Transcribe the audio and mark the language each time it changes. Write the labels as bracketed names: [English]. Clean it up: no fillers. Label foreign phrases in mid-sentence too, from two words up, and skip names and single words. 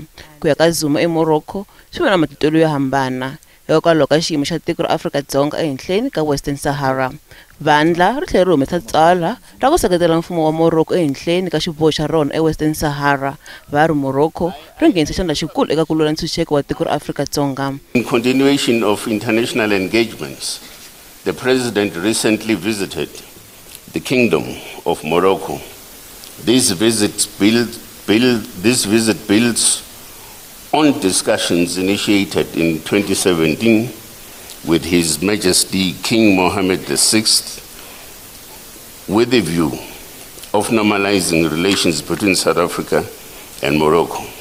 [Tsonga] Ku ya ka Zuma eMorocco swi va na matitwelo yo hambana hikokwalaho ka xiyimo xa tiko ra Afrika-Dzonga ehenhleni ka Western Sahara. Vandla ri tlhela ri humesa tswala ra ku seketela mfumo wa Morocco ehenhleni ka xiboho xa rona eWestern Sahara. Va ri Morocco ri nghenise xandla xikulu eka ku lwela ntshunxeko wa tiko ra Afrika-Dzonga. [English] In continuation of international engagements, the president recently visited the Kingdom of Morocco. This visit builds on discussions initiated in 2017 with His Majesty King Mohammed VI with the view of normalizing relations between South Africa and Morocco.